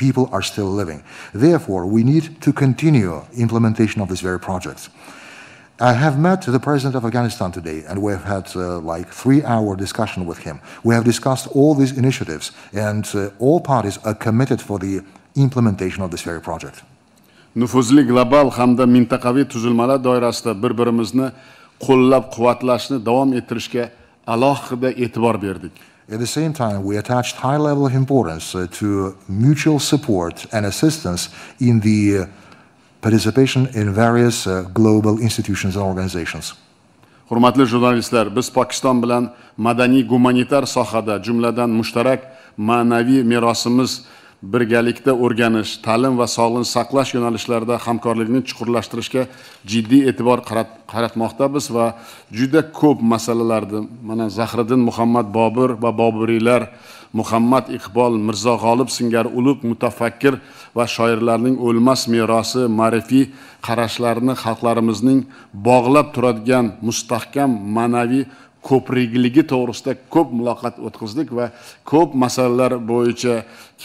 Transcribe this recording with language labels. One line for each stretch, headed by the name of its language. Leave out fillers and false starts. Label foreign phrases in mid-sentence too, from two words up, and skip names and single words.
English: people are still living. Therefore, we need to continue implementation of this very project. I have met the president of Afghanistan today, and we have had like 3-hour discussion with him. We have discussed all these initiatives, and all parties are committed for the implementation of this very project.
Uzbek: Nüfuzli global hamda mintaqaviy tuzilmalar doirasida bir-birimizni qo'llab-quvvatlashni davom ettirishga alohida e'tibor berdik.
English: At the same time, we attached high level of importance to mutual support and assistance in the participation in various global institutions and organizations.
Uzbek: Hurmatli jurnalistlar, biz Pokiston bilan madaniy gumanitar sohada, jumladan mushtarak ma'naviy merosimiz, birgalikda o'rganish, ta'lim va sog'liqni saqlash yo'nalishlarida hamkorlikni chuqurlashtirishga jiddiy e'tibor qaratmoqdamiz va juda ko'p masalalarda, mana Zahriddin Muhammad Bobur va Boburiylar, Muhammad Iqbol, Mirzo G'olib singari ulug' mutafakkir va shoirlarning o'lmas merosi, ma'rifiy qarashlarini xalqlarimizning bog'lab turadigan mustahkam ma'naviy ko'prikligi to'g'risida ko'p muloqot o'tkazdik va ko'p masalalar bo'yicha